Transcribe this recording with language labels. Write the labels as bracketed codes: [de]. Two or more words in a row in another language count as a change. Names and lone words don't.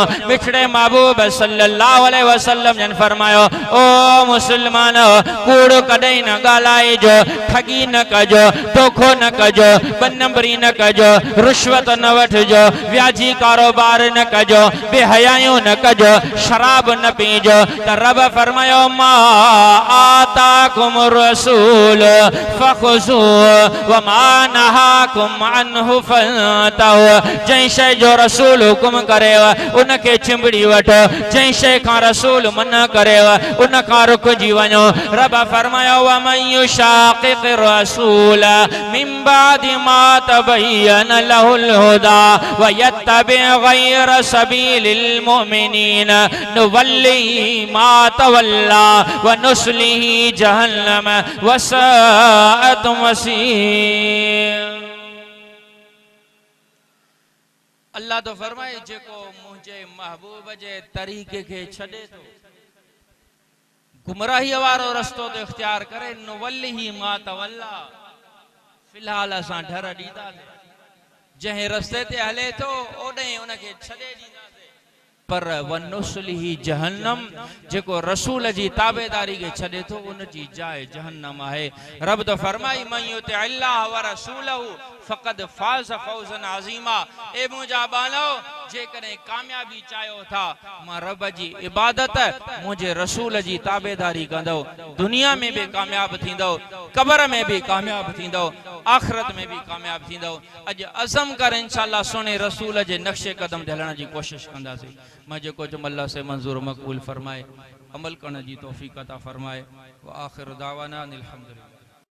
[sd] मिठड़े महबूब [ar] صلى الله عليه وسلم [sd] जन फरमायो ओ मुसलमानो, कूड़ कॾहिं न ॻाल्हाइजो, ठगी न कजो, धोखो न कजो, 2 नंबरी न कजो, रिश्वत न वठिजो, व्याजी कारोबार न कजो, बेहयायूं न कजो, शराब न पीजो। त रब फरमायो [ar] ما آتاكم الرسول فخذوه وما نهاكم عنه فانتهوا. [sd] जंहिं शइ जो रसूल हुकुम करेव उनखे चिंबड़ी वठो, जंहिं शइ खां रसूल मना करेव उन खां रुकिजी वञो। रब फरमायो [ar] ومن يشاقق الرسول من بعد ما تبين له الهدى ويتبع غير سبيل المؤمنين نوله ما تولى ونصله جهنم وساءت مصيرا. [sd] अल्लाह तो फरमाए जेको मुझे महबूब जे तरीके के छड़े तो गुमराही वारो रस्तो तो इख्तियार करे [ar] نوله ما تولى, [sd] फिलहाल असां ढर ॾींदासीं, जंहिं रस्ते ते हले तो ओॾे उनखे छॾे ॾींदासीं। पर [ar] ونصله جهنم, [sd] जेको रसूल जी ताबेदारी के छड़े तो उन जी जाइ जहन्नम है। रब तो फरमाई [ar] من يطع الله ورسوله فقد فاز فوزا عظيما. [sd] ए मुंहिंजा बानो, जेकॾहिं कामयाबी चाहियो था मां रब जी इबादत मुझे रसूल जी ताबेदारी कंदो दुनिया में भी कामयाब थींदो कब्र में भी कामयाब थींदो आखिरत में भी कामयाब थींदो अज अज़म कर इंशाअल्लाह सुने रसूल जे नक्शे कदम ते हलण जी कोशिश कंदासीं मां जेको चुम अल्लाह से मंजूर मक़बूल फरमाए अमल करण जी तौफ़ीक़ अता फरमाए [ar] وآخر دعوانا أن الحمد لله.